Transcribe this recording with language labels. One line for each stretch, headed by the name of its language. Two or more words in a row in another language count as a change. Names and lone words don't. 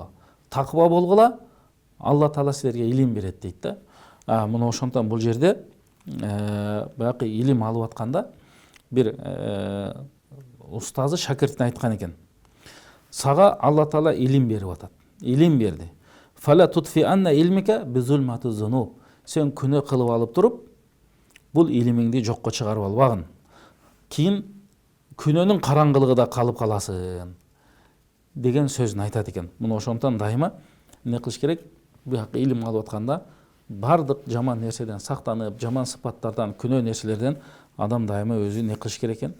Kyrgyz: Таква болгула, Алла Таала силерге илим берет дейт да. Мына ошондон бул жерде баягы илим алып атканда бир устазы шакиртине айткан экен: "Сага Алла Таала илим берип атат. Илим берди.
Arabic: فلا تطفئن علمك بظلمة الذنوب".
Kyrgyz: Сен күнөө кылып алып туруп, бул илимиңди жокко чыгарып албагын. Кийин күнөөнүн караңгылыгы да калып каласың деген сөзүн айтат экен. Мына ошондон дайыма эмне кылыш керек? Баягы илим алып атканда бардык жаман нерседен сактанып, жаман сыпаттардан, күнөө нерселерден адам дайыма өзү эмне кылыш керек экен?